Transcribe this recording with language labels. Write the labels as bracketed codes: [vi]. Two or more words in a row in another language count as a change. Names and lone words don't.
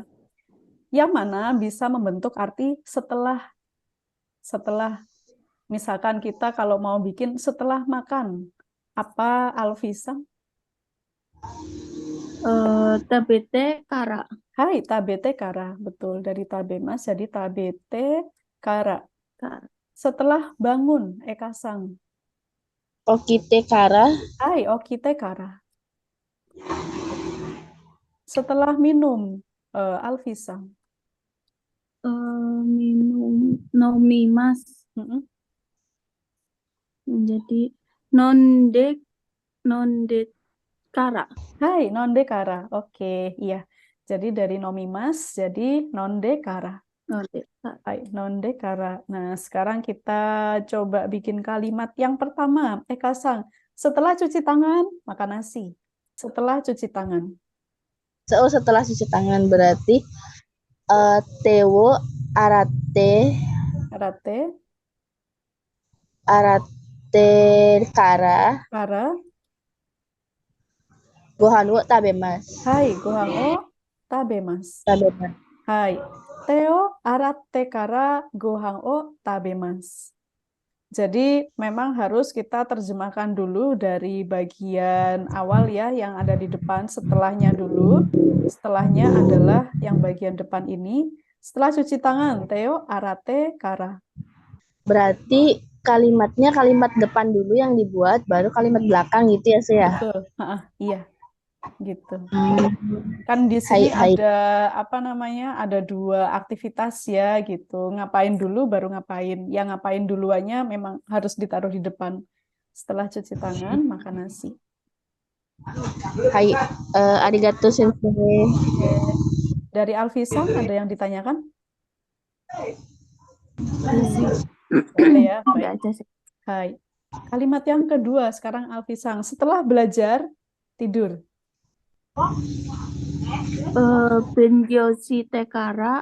[id] Yang mana bisa membentuk arti setelah. Setelah. Misalkan kita kalau mau bikin setelah makan. Apa Alvisa? [ja] 食べて から. Hai, 食べて から. [id] Betul, dari tabemas jadi [ja] 食べて から. Kara. [id] Setelah bangun, Eka Sang. [ja] 起きて から. はい、起きて から. [id] Setelah minum, Alvisa. Minum nomimas Mm-mm. [ja] menjadi 飲んで から. はい、飲んで から. [id] Oke, iya. Jadi dari nomimas jadi [ja] 飲んで から. 飲んで から. はい、飲んで から. [id] Nah, sekarang kita coba bikin kalimat yang pertama. Eka Sang, setelah cuci tangan, makan nasi. Setelah cuci tangan. So, setelah cuci tangan berarti [ja] 手 を 洗って Karate, 洗って から kara. ご飯 を 食べます. はい、ご飯 を 食べます. Tabemasu. はい、手 を 洗って から ご飯 を 食べます. [id] Jadi memang harus kita terjemahkan dulu dari bagian awal ya, yang ada di depan, setelahnya dulu. Setelahnya adalah yang bagian depan ini. Setelah cuci tangan, [ja] 手 を 洗って から. [id] Berarti kalimatnya kalimat depan dulu yang dibuat, baru kalimat belakang gitu ya, saya. Betul, iya, gitu. Hmm. Kan di Hai, sini hai. ada apa namanya? Ada dua aktivitas ya gitu. Ngapain dulu baru ngapain. Yang ngapain duluannya memang harus ditaruh di depan. Setelah cuci tangan, makan nasi. Hai, [ja] ありがとう 先生. [id] Oke. Dari Alfisa ada yang ditanyakan? Boleh ya, Nggak baik. ada sih. Hai. Kalimat yang kedua sekarang Alfisang. Setelah belajar, tidur. [ja] べんじょし てから